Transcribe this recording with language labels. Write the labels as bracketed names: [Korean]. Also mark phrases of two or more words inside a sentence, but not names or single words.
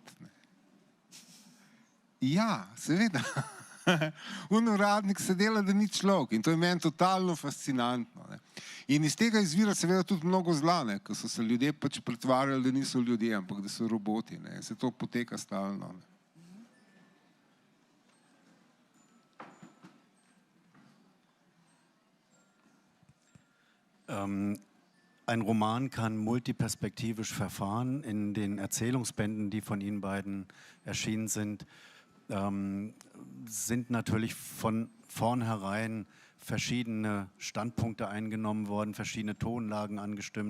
[Slovenian] Ne. Ja, seveda. Uradnik se dela, da ni človek in to je meni totalno fascinantno. Ne. In iz tega izvira seveda tudi mnogo zla, ne, ko so se ljudje pač pretvarjali, da niso ljudje, ampak da so roboti. Ne. Se to poteka stalno. Ne. [German] Ein Roman kann multiperspektivisch verfahren. In den Erzählungsbänden, die von Ihnen beiden erschienen sind, sind natürlich von vornherein verschiedene Standpunkte eingenommen worden, verschiedene Tonlagen angestimmt.